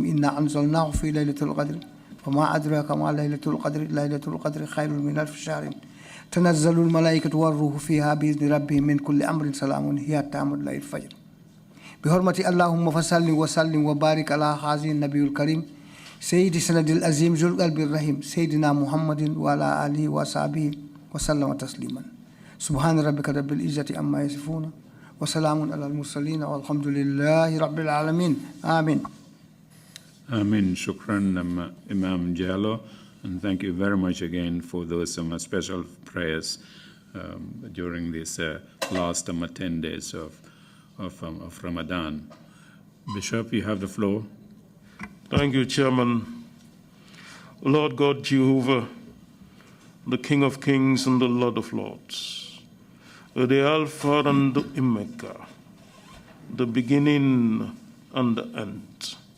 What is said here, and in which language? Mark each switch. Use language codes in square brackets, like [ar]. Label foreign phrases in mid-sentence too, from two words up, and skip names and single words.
[ar] إنا أنزلناه في ليلة القدر وما أدراك ما ليلة القدر ليلة القدر خير من 1000 شهر تنزل الملائكة والروح فيها بإذن ربهم من كل أمر سلام هي تعمل ليل الفجر بحرمة اللهم فصل وسلم وبارك على هذا النبي الكريم سيد سند العظيم ذو القلب الرحيم سيدنا محمد وعلى آله وصحبه وسلم تسليما سبحان ربك رب العزة عما يصفون وسلام على المرسلين والحمد لله رب العالمين آمين [en] Amen. Shukran, Imam Jallo, and thank you very much again for those special prayers during these last 10 days of Ramadan. Bishop, you have the floor. Thank you, Chairman. Lord God Jehovah, the King of Kings and the Lord of Lords, the Alpha and the Omega, the beginning and the end.